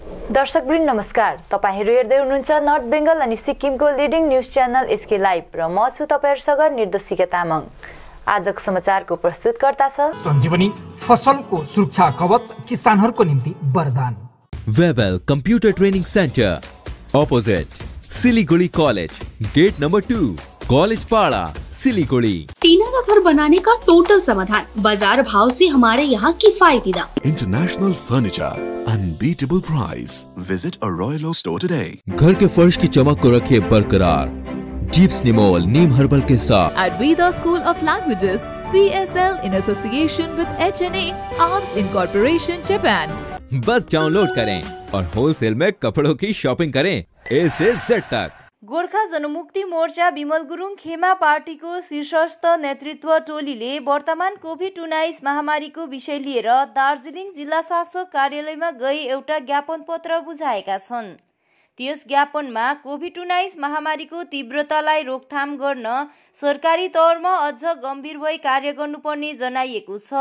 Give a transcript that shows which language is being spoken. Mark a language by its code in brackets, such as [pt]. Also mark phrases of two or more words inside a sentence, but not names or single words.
[ne] दर्शकवृन्द नमस्कार। तपाईहरु हेर्दै हुनुहुन्छ नर्थ बेंगल अनि सिक्किमको लिडिङ न्यूज च्यानल एसके लाइभ र म छु तपाईहरुसँग निर्देशिका तामाङ। आजको समाचारको प्रस्तुतकर्ता छ सञ्जीवनी फसलको सुरक्षा कवच किसानहरुको निम्ति वरदान। [en] Webel computer training centre opposite Siliguri college, gate number 2, college para, Siliguri. [hi] टीना का घर बनाने का टोटल समाधान, बाजार भाव से हमारे यहाँ किफायती दाम। [en] international furniture, unbeatable price. visit a royal store today. [hi] घर के फर्श की चमक को रखिए बरकरार जीप्स निमोल नीम हर्बल के साथ। [en] At Veda School of Languages, VSL in association with HNA Arms Incorporation Japan। [hi] बस डाउनलोड करें और होलसेल में कपड़ों की शॉपिंग करें A से Z तक। [ne] गोर्खा जनमुक्ति मोर्चा विमल गुरुङ खेमा पार्टीको शीर्षस्थ नेतृत्व टोलीले वर्तमान कोभिड-19 महामारीको विषय लिएर दार्जिलिङ जिल्ला शासक कार्यालयमा गई एउटा ज्ञापन पत्र बुझाएका छन्। त्यस ज्ञापनमा कोभिड-19 महामारीको तीव्रतालाई रोकथाम गर्न सरकारी तौरमा अझ गम्भीर भई कार्य गर्नुपर्ने जनाइएको छ।